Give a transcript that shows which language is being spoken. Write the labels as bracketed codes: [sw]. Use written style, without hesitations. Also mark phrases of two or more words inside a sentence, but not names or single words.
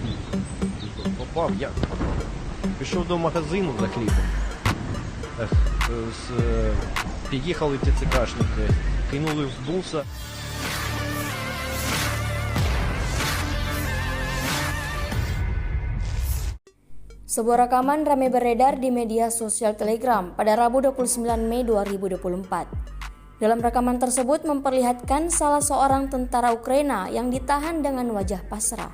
[uk] Попав як? Пішов до магазину за хлібом. Під'їхали ТЦКшники, кинули в буса. [id] Sebuah rekaman ramai beredar di media sosial Telegram pada Rabu 29 Mei 2024. Dalam rekaman tersebut memperlihatkan salah seorang tentara Ukraina yang ditahan dengan wajah pasrah.